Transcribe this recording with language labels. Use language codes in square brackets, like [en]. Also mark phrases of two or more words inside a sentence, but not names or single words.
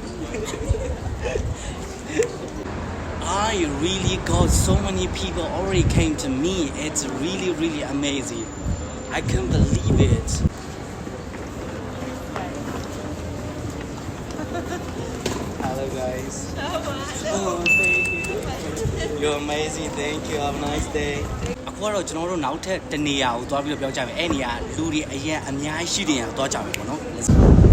[en] I really got so many people already came to me. It's really, really amazing. I can't believe it. Hello guys. Oh, thank you. You're amazing. Thank you. Have a nice day. [my] အခုတော့ကျွန်တော်တို့နောက်ထပ်တနေရာကိုသွားပြီးတော့ပြောကြမယ်အဲ့နေရာလူတွေအရင်အများကြီးရှိတဲ့နေရာကိုသွားကြမယ်ပေါ့နော် [en] Let's go.